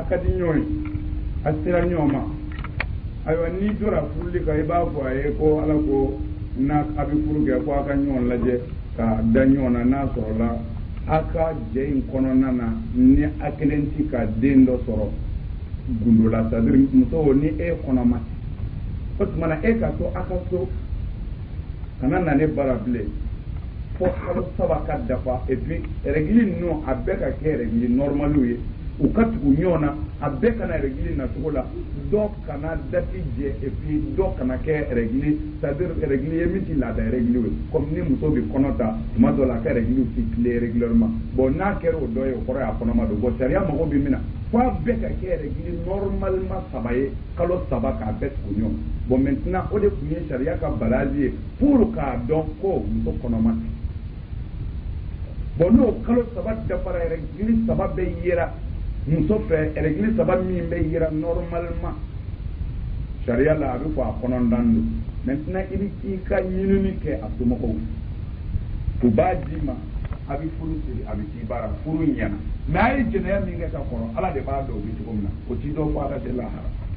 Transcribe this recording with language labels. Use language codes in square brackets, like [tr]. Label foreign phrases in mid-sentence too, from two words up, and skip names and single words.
[bm] ka di ɲɔgɔn ye a sera ɲɔgɔn ma ayiwa n'i tora furuli kan i b'a fɔ a ye ko ala ko n'a a bɛ furu kɛ ko a ka ɲɔgɔn lajɛ ka da ɲɔgɔn na n'a sɔrɔla a ka jɛ in kɔnɔna na ni a kelen tɛ ka den dɔ sɔrɔ gundo la c'est-à-dire muso ni e kɔnɔma o tuma na e ka to a ka so kana na ne bara bilen fo kalo saba ka dafa [fr] et puis [bm] règle ninnu a bɛɛ ka kɛ règle normaliw ye u ka tugu ɲɔgɔn na a bɛɛ kana régler na cogo la dɔ kana dati jɛ [fr] et puis [bm] dɔ kana kɛ régler c'est-à-dire régler ye min ti laada régler ye comme ni muso bɛ kɔnɔ ta tuma dɔ la a ka régler ti tile [fr] régulièrement bon [bm] n'a kɛra o dɔ ye o kɔrɔ ye a kɔnɔma don bon sariya mago bɛ min na fo a bɛɛ ka kɛ [fr] régler normalement [bm] 3 ye kalo 3 k'a bɛɛ tugu ɲɔgɔn [fr] bon maintenant [bm] o de tun ye sariya ka balazi ye pour k'a dɔn ko muso kɔnɔma tɛ bon n'o kalo 3 dafara régler 3 bɛ yera muso fɛ régler 3 min bɛ yera normalement sariya la a bɛ fɔ a kɔnɔndan don maintenant i bɛ i ka ɲinini kɛ a somɔgɔw u b'a d'i ma a bɛ furu siri a bɛ k'i baara furu ɲɛna mais a ye jɛnɛya min kɛ ka kɔrɔ ala de b'a dɔn o bɛ cogo min na o t'i dɔn fo ala de lahara